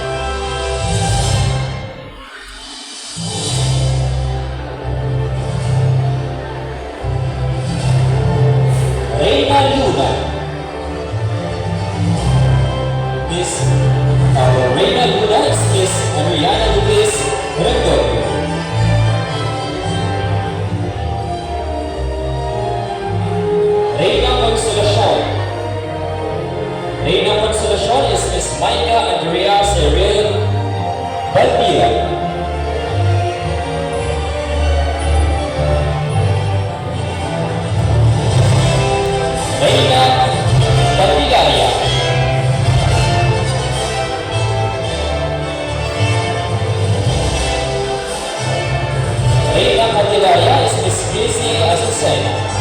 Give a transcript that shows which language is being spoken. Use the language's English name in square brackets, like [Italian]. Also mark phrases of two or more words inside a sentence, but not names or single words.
[English] Reina Luna. Reina Luna is Miss Adriana Lupis Rendon. Reina Consolacion. Reina Consolacion is Miss Micah Andrea Cyril Balbila. Reina Candelaria. Reina Candelaria is Miss Lizzie Azucena.